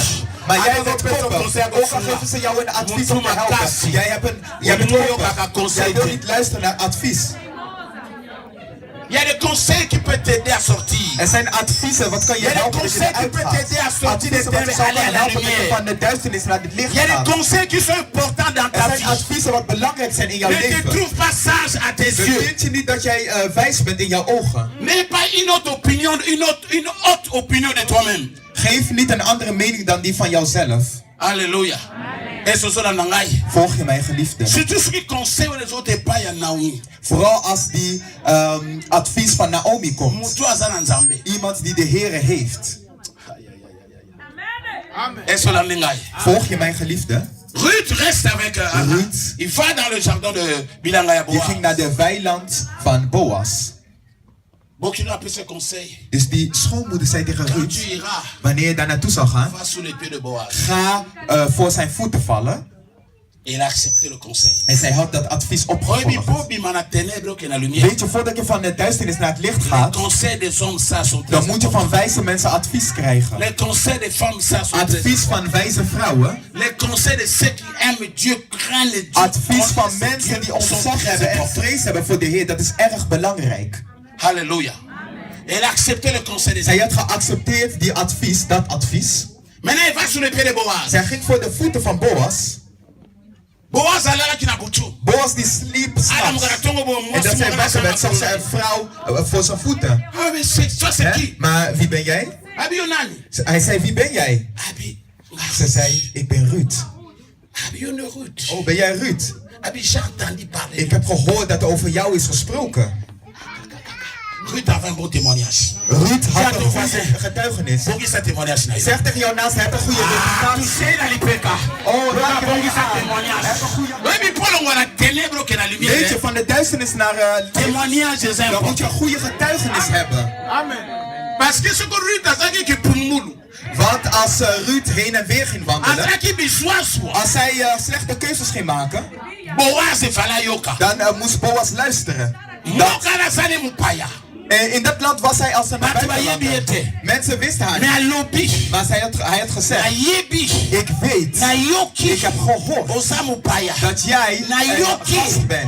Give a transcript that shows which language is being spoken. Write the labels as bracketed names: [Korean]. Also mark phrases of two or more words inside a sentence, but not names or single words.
[Dutch] Maar jij bent koppig. Ook al geven ze jou een advies om te helpen. Jij bent koppig. Jij wil niet luisteren naar advies. [French] Il y a des conseils qui peuvent t'aider à sortir. [Dutch] Er zijn adviezen wat kan je helpen dat je eruit gaat. Adviezen wat je zou kunnen helpen dat je van de duisternis naar het licht gaat. [French] Il y a des conseils qui sont importants dans ta vie. [Dutch] Er zijn adviezen wat belangrijk zijn in jouw leven. [French] Ne trouve pas sage à tes yeux. [Dutch] Vind je niet dat jij wijs bent in jouw ogen? [French] N'aie pas une autre opinion, une haute opinion de toi-même. [Dutch] Geef niet een andere mening dan die van jouzelf. [French] Alléluia. [Dutch] Volg je mijn geliefde. Vooral als die advies van Naomi komt. Iemand die de Heere heeft. Volg je mijn geliefde. [French] Ruth reste avec Ruth. Il va dans le jardin de Bilanga Boaz. [Dutch] Die ging naar de weiland van Boaz. Dus die schoonmoeder zei tegen Ruth, wanneer je daar naartoe zal gaan, ga voor zijn voeten vallen. En zij had dat advies opgevolgd. Weet je, voordat je van de duisternis naar het licht gaat, dan moet je van wijze mensen advies krijgen. Advies van wijze vrouwen. Advies van mensen die ontzag hebben en vrees hebben voor de Heer, dat is erg belangrijk. Halleluja. [French] Elle a accepté le conseil des [Dutch] zij had geaccepteerd die advies, dat advies. [French] Maintenant elle va sur les pieds de Boaz. [Dutch] Zij ging voor de voeten van Boaz. [Lingala] Boaz alaki na butu. [Dutch] Boaz die sliep s'nachts. En dat zij wakker werd, zag zij een vrouw voor zijn voeten. Maar wie ben jij? Hij zei, wie ben jij? Ze zei, ik ben Ruth. Oh, ben jij Ruth? Ik heb gehoord dat er over jou is gesproken. [French] Ruth avait un bon témoignage. [Dutch] Ruth had een goede getuigenis. Zeg tegen jou naast, hij heeft een goede reputatie. Oh, weet je, van de duisternis naar licht, dan moet je een goede getuigenis hebben. Amen. [French] Parce que ce que Ruth a dit que pour nous. [Dutch] Want als Ruth heen en weer ging wandelen, als zij slechte keuzes ging maken, dan moest Boaz luisteren. In dat land was hij als een buitenlander. Mensen wisten haar niet. Maar hij had gezegd, ik weet, ik heb gehoord dat jij een gast bent.